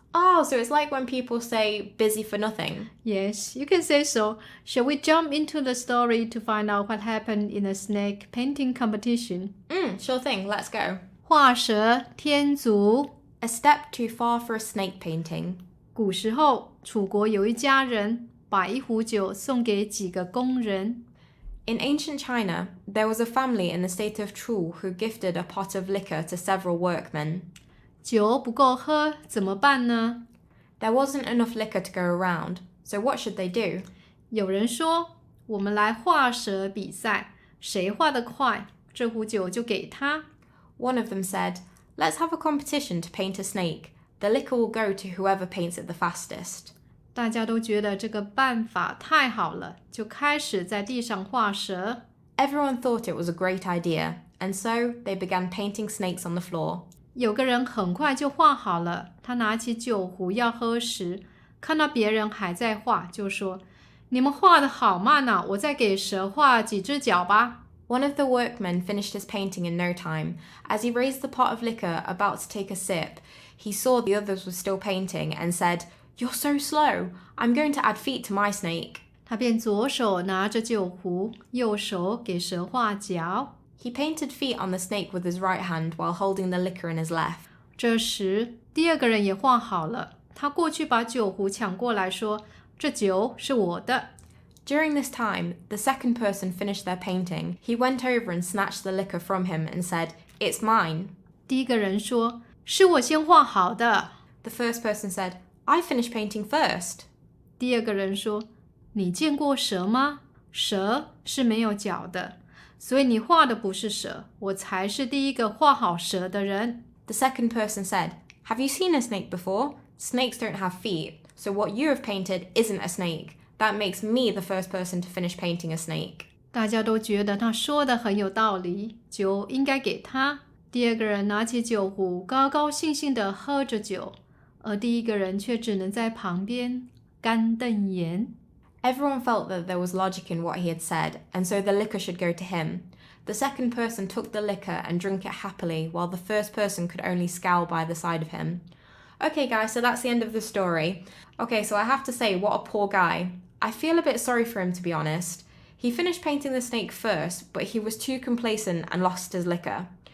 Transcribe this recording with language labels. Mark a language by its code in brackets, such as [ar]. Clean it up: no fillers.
[en] Oh, so it's like when people say busy for nothing. Yes, you can say so. Shall we jump into the story to find out what happened in a snake painting competition? Sure thing, let's go. [zh] 画蛇添足. [en] A step too far for a snake painting. [zh] 古时候，楚国有一家人把一壶酒送给几个工人。 [en] In ancient China, there was a family in the state of Chu who gifted a pot of liquor to several workmen. [zh] 酒不够喝，怎么办呢？ [en] There wasn't enough liquor to go around, so what should they do? [zh] 有人说，我们来画蛇比赛，谁画得快，这壶酒就给他。 [en] One of them said, let's have a competition to paint a snake. The liquor will go to whoever paints it the fastest. [zh] 大家都觉得这个办法太好了，就开始在地上画蛇。 [en] Everyone thought it was a great idea, and so they began painting snakes on the floor. [zh] 有个人很快就画好了，他拿起酒壶要喝时，看到别人还在画，就说：“你们画得好慢啊，我再给蛇画几只脚吧。” [en] One of the workmen finished his painting in no time. As he raised the pot of liquor about to take a sip, he saw the others were still painting and said, "You're so slow. I'm going to add feet to my snake." [zh] 他便左手拿着酒壶，右手给蛇画脚。 [en] He painted feet on the snake with his right hand while holding the liquor in his left. [zh] 这时，第二个人也画好了，他过去把酒壶抢过来说：“这酒是我的。” [en] During this time, the second person finished their painting. He went over and snatched the liquor from him and said, "It's mine." [zh] 第一个人说：“是我先画好的。” [en] The first person said, I finished painting first. [zh] 第二个人说，你见过蛇吗？蛇是没有脚的，所以你画的不是蛇，我才是第一个画好蛇的人。 [en] The second person said, Have you seen a snake before? Snakes don't have feet, so what you have painted isn't a snake. That makes me the first person to finish painting a snake. [zh] 大家都觉得他说的很有道理，酒应该给他。第二个人拿起酒壶，高高兴兴地喝着酒，而第一个人却只能在旁边干瞪眼。 [en] Everyone felt that there was logic in what he had said, and so the liquor should go to him. The second person took the liquor and drank it happily, while the first person could only scowl by the side of him. Okay, guys, so that's the end of the story. Okay, so I have to say, what a poor guy. I feel a bit sorry for him, to be honest. He finished painting the snake first, but he was too complacent and lost his liquor.